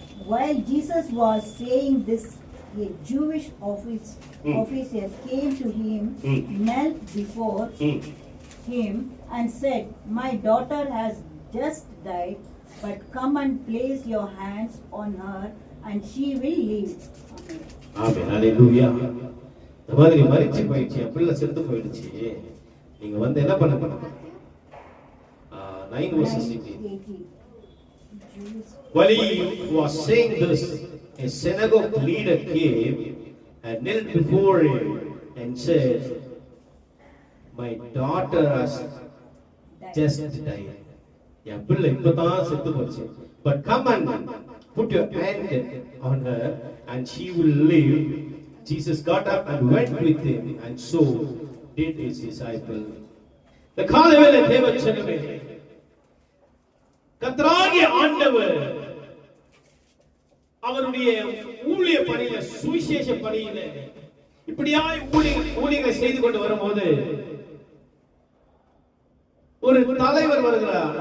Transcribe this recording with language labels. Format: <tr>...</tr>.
<en>While Jesus was saying this, a Jewish officer came to him, knelt before him, and said, "My daughter has just died, but come and place your hands on her, and she will live." Amen.</en> <ta>ஆமென். ஹல்லேலூயா. இந்த மாதிரி மரிச்சு போயிடுச்சு, பிள்ளை செத்து போயிடுச்சு, நீங்க வந்து என்ன பண்ண போறீங்க?</ta> <en>9 verses 18. While he was saying this, a synagogue leader came and knelt before him and said, "My daughter has just died."</en> <ta>என் பிள்ளை இப்பதான் செத்து போச்சு.</ta> <en>But come and put your hand on her and she will live. Jesus got up and went with him, and so did his disciple.</en> <ta>The காலைவேளை தேவ ஜனமே, கர்த்தராகிய ஆண்டவர் அவருடைய ஊழிய பணியில சுவிசேஷ பணியில இப்படியாய் ஊழியங்களை செய்து கொண்டு வரும்போது ஒரு தலைவர் வருகிறார்.</ta>